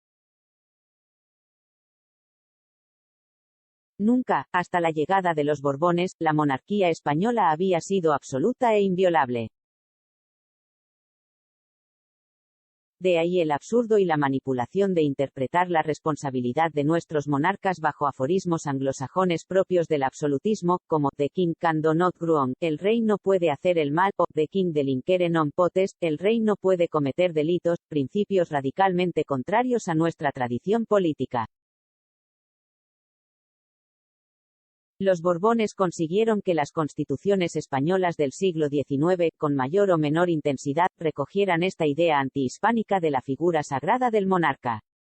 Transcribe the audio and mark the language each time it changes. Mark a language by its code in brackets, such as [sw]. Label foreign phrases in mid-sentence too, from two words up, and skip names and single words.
[es] Nunca, hasta la llegada de los Borbones, la monarquía española había sido absoluta e inviolable. De ahí el absurdo y la manipulación de interpretar la responsabilidad de nuestros monarcas bajo aforismos anglosajones propios del absolutismo, como [en] "The king can do not wrong", [es] el rey no puede hacer el mal, o [en] "The king [la] delincere non potest", [es] el rey no puede cometer delitos, principios radicalmente contrarios a nuestra tradición política. Los Borbones consiguieron que las constituciones españolas del siglo XIX, con mayor o menor intensidad, recogieran esta idea antihispánica de la figura sagrada del monarca.